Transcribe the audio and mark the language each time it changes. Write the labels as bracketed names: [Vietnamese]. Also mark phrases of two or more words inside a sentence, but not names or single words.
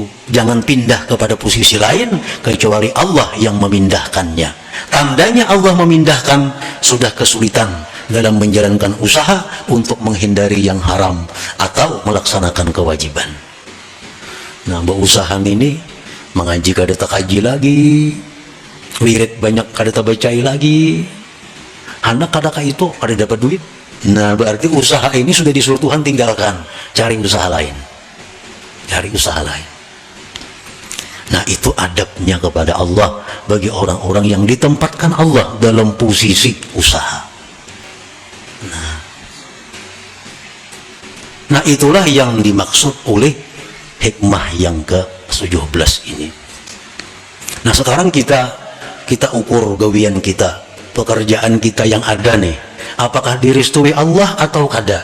[Indonesian] Jangan pindah kepada posisi lain kecuali Allah yang memindahkannya. Tandanya Allah memindahkan sudah kesulitan dalam menjalankan usaha untuk menghindari yang haram atau melaksanakan kewajiban. [Banjar] Nah, berusaha ini mengaji kada tak kaji lagi, wirid banyak kada tak bacai lagi, anak kada ka itu kada dapat duit. [Indonesian] Nah, berarti usaha ini sudah disuruh Tuhan tinggalkan, cari usaha lain, cari usaha lain. Nah, itu adabnya kepada Allah bagi orang-orang yang ditempatkan Allah dalam posisi usaha. Nah, itulah yang dimaksud oleh hikmah yang ke-17 ini. Nah, sekarang kita ukur gawian kita, pekerjaan kita yang ada nih, apakah direstui Allah atau kada?